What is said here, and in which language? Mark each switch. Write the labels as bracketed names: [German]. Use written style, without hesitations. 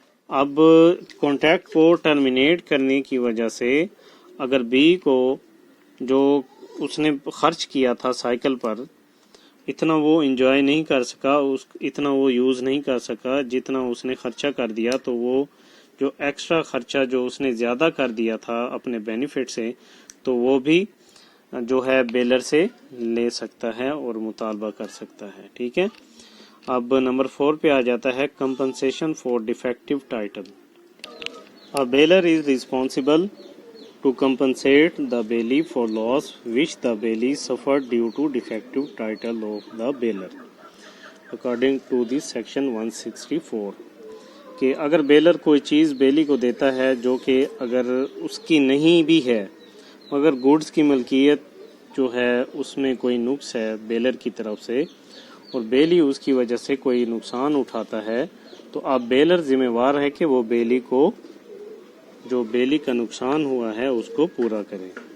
[Urdu] اب کانٹریکٹ کو ٹرمینیٹ کرنے کی وجہ سے اگر بی کو جو اس نے خرچ کیا تھا سائیکل پر اتنا وہ انجوائے نہیں کر سکا, اتنا وہ یوز نہیں کر سکا جتنا اس نے خرچہ کر دیا, تو وہ جو ایکسٹرا خرچہ جو اس نے زیادہ کر دیا تھا اپنے بینیفٹ سے تو وہ بھی جو ہے بیلر سے لے سکتا ہے اور مطالبہ کر سکتا ہے. ٹھیک ہے. اب نمبر 4 پہ آ جاتا ہے compensation for de facto title. [English] A bailor is responsible to compensate the bailee for loss which the bailee suffered due to defective title of the bailor according to the section 164. [Urdu] کہ اگر بیلر کوئی چیز بیلی کو دیتا ہے جو کہ اگر اس کی نہیں بھی ہے مگر گوڈز کی ملکیت جو ہے اس میں کوئی نقص ہے بیلر کی طرف سے اور بیلی اس کی وجہ سے کوئی نقصان اٹھاتا ہے, تو اب بیلر ذمہ وار ہے کہ وہ بیلی کو جو بیلی کا نقصان ہوا ہے اس کو پورا کرے.